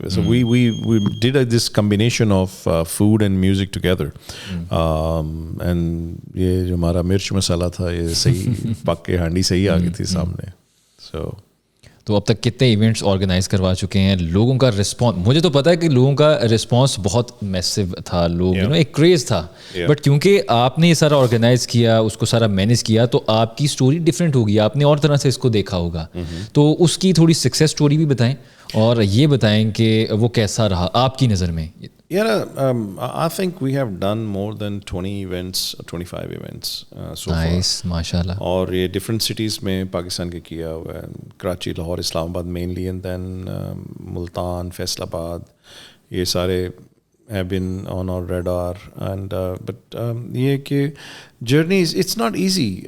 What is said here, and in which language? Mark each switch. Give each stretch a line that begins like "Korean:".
English: So we did this combination of food and music together.
Hindi: And ये जो हमारा मिर्च मसाला था ये सही पक के हांडी सही आ गई थी सामने. So तो अब तक कितने इवेंट्स ऑर्गेनाइज करवा चुके हैं? लोगों का रिस्पॉन्स, मुझे तो पता है कि लोगों का रिस्पॉन्स बहुत मैसिव था, लोग एक क्रेज़ था, बट क्योंकि आपने ये सारा ऑर्गेनाइज किया, उसको सारा मैनेज किया, तो आपकी स्टोरी डिफरेंट होगी, आपने और तरह से इसको देखा होगा. तो उसकी थोड़ी सक्सेस स्टोरी भी बताएं और ये बताएं कि वो कैसा रहा आपकी नज़र में.
English: I think we have done more than 20 events, 25 events so far. Nice, माशाल्लाह.
Hindi: और ये different cities में पाकिस्तान के किया हुआ है, Karachi, Lahore, Islamabad mainly, and then Multan, Faisalabad, ये सारे
English: have been on our radar. And but ये कि journey is, it's not easy.